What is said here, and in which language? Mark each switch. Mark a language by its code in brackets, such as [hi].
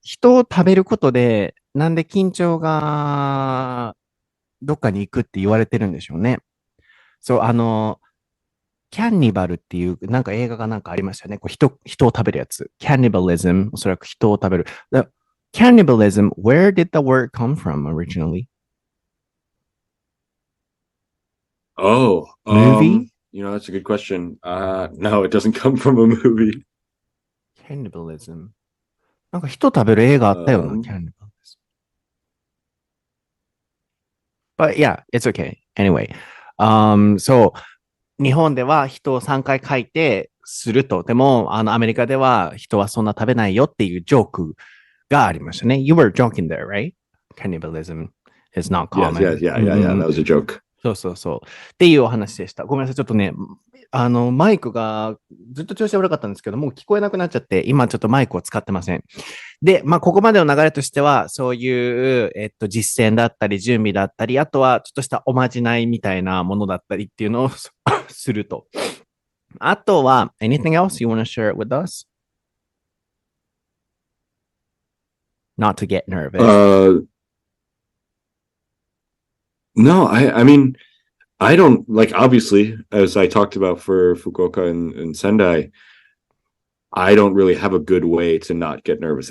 [ja] 人を食べることで、なんで緊張がどっかに行くって言われてるんでしょうね。そう、キャンニバルっていう、なんか映画がなんかありましたよね。こう人を食べるやつ。 Cannibalism、おそらく人を食べる。 [en] Cannibalism, where did the word come from originally? Oh, movie? That's a good question. No, it doesn't come from a movie. Cannibalism. [ja] なんか人食べる映画あったよな、Cannibalism. [en] But yeah, it's okay. Anyway. [ja] そう、日本では人を3回書いてすると。でも、アメリカでは人はそんな食べないよっていうジョークがありましたね。 [en] You were joking there, right? Cannibalism is not common. Yeah. That was a joke. [ja] そう。っていうお話でした。ごめんなさい。ちょっとね、マイクがずっと調子悪かったんですけど、もう聞こえなくなっちゃって、今ちょっとマイクを使ってません。で、まあ、ここまでの流れとしては、そういう、実践だったり、準備だったり、あとはちょっとしたおまじないみたいなものだったりっていうのをすると。 [en] あとは、anything else you want to share it with us? Not to get nervous. No, I mean, I don't like, obviously, as I talked about for Fukuoka and Sendai, I don't really have a good way to not get nervous.